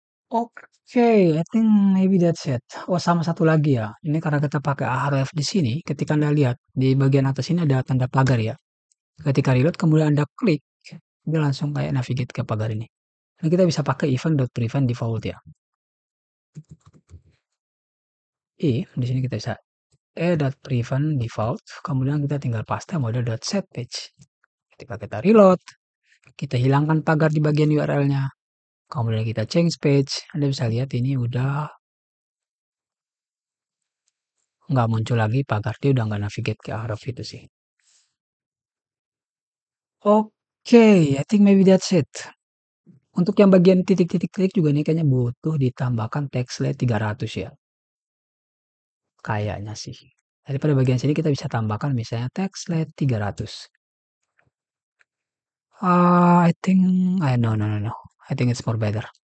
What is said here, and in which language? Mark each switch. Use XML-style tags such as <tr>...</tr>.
<en>Oke, I think maybe that's it.</en> <id>Oh, sama satu lagi ya. Ini karena kita pakai href di sini, ketika Anda lihat di bagian atas ini ada tanda pagar ya. Ketika reload kemudian Anda klik, dia langsung kayak navigate ke pagar ini. Nah, kita bisa pakai event.prevent default ya. Di sini kita bisa e.prevent default, kemudian kita tinggal paste model.setPage. Ketika kita reload, kita hilangkan pagar di bagian URL-nya. Kemudian kita change page, Anda bisa lihat ini udah nggak muncul lagi pagar, dia udah nggak navigate ke href itu sih.</id> <en>Oke, I think maybe that's it.</en> <id>Untuk yang bagian titik-titik juga nih kayaknya butuh ditambahkan textlet 300 ya. Kayaknya sih. Jadi pada bagian sini kita bisa tambahkan misalnya textlet 300.</id> <en>I think, no. I think it's more better.</en>